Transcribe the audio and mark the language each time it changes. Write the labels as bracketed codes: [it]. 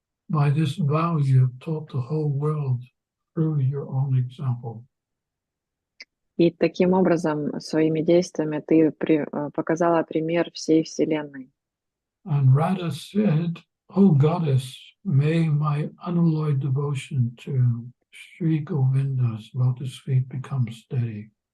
[en] By this vow you have taught the whole world through your own example." [ru] И таким образом, своими действиями ты показала пример всей Вселенной. [en] And Radha said, "O goddess, may my unalloyed devotion to Sri Govinda's lotus feet become steady."